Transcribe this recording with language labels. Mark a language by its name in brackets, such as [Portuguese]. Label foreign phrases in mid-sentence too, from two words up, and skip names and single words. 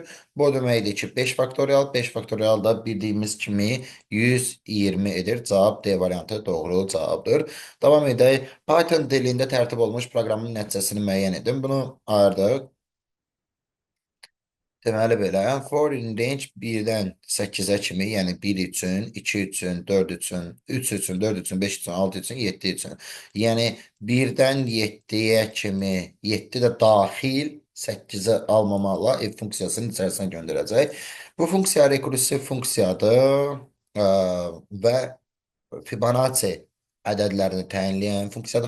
[Azerbaijani] Bu o deməkdir ki 5 faktorial. 5 faktorial da bildiyimiz kimi 120 edir. Cavab D variantı doğru cavabdır. Davam edək. Python dilində tərtib olunmuş proqramın nəticəsini müəyyən edin. Bunu ayırdıq. Deməli belə, [English] for in range [Azerbaijani] 1-dən 8-ə kimi, yəni 1 üçün, 2 üçün, 4 üçün, 3 üçün, 4 üçün, 5 üçün, 6 üçün, 7 üçün. Yəni 1-dən 7-yə kimi, 7 də daxil 8-ə almamaqla f funksiyasının içərisinə göndərəcək. Bu funksiya rekursiv funksiyadır və Fibonacci ədədlərini təyinləyən funksiyadır.